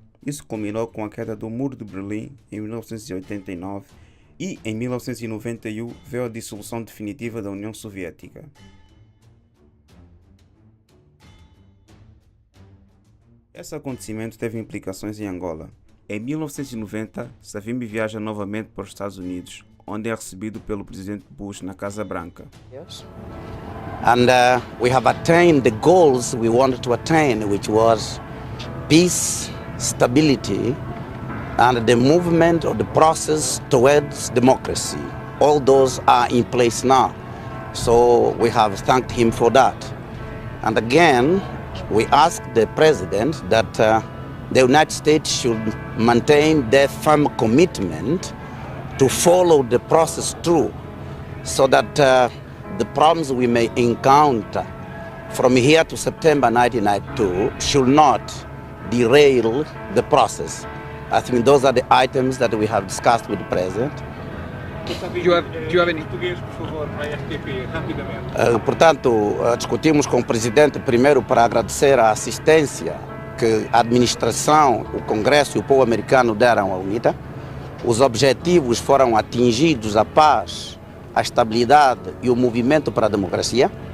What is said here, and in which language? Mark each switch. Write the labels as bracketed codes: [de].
[pt] Isso culminou com a queda do Muro de Berlim em 1989 e, em 1991, veio a dissolução definitiva da União Soviética. Esse acontecimento teve implicações em Angola. Em 1990, Savimbi viaja novamente para os Estados Unidos, onde é recebido pelo presidente Bush na Casa Branca. [en] Yes. And we have attained the goals we wanted to attain, which was peace, stability, and the movement of the process towards democracy. All those are in place now. So we have thanked him for that. And again, we asked the president that the United States should maintain their firm commitment to follow the process through, so that the problems we may encounter from here to September 1992 should not derail the process. I think those are the items that we have discussed with the President. Do you have any... [pt] Português, por favor, para a RTP, rapidamente. Portanto, discutimos com o Presidente primeiro para agradecer a assistência que a administração, o Congresso e o povo americano deram à UNITA. Os objetivos foram atingidos: a paz, a estabilidade e o movimento para a democracia.